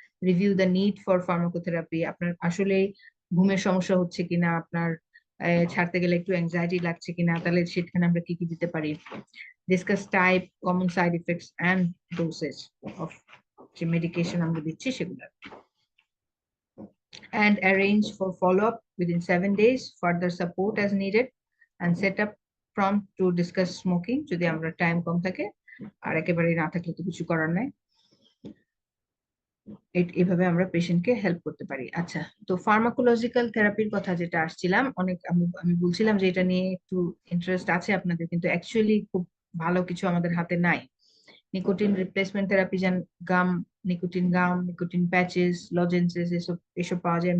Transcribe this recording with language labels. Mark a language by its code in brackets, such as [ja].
[en] review the need for pharmacotherapy, [bn] আপনার আসলে ঘুমের সমস্যা হচ্ছে কিনা, আপনার ছাড়তে গেলে একটু অ্যাংজাইটি লাগছে কিনা, তাহলে সেখানে আমরা কি কি দিতে পারি। [en] discuss type, common side effects and dosage of [bn] যে মেডিকেশন আমরা দিচ্ছি সেগুলো। [en] And arrange for follow-up within 7 days, further support as needed, and set up prompt to discuss smoking [bn] যদি আমরা টাইম কম থাকে, আর একেবারে না থাকলে তো কিছু করার নাই। এভাবে আমরা পেশেন্টকে হেল্প করতে পারি। আচ্ছা, তো ফার্মাকোলজিক্যাল থেরাপির কথা যেটা আসছিলাম, অনেক আমি বলছিলাম যে এটা নিয়ে একটু ইন্টারেস্ট আছে আপনাদের, কিন্তু অ্যাকচুয়ালি খুব ভালো কিছু আমাদের হাতে নাই। নিকোটিন রিপ্লেসমেন্ট থেরাপি, যেন গাম, নিকোটিন প্যাচেস, লজেন্সেস, এসব এসব পাওয়া যায়।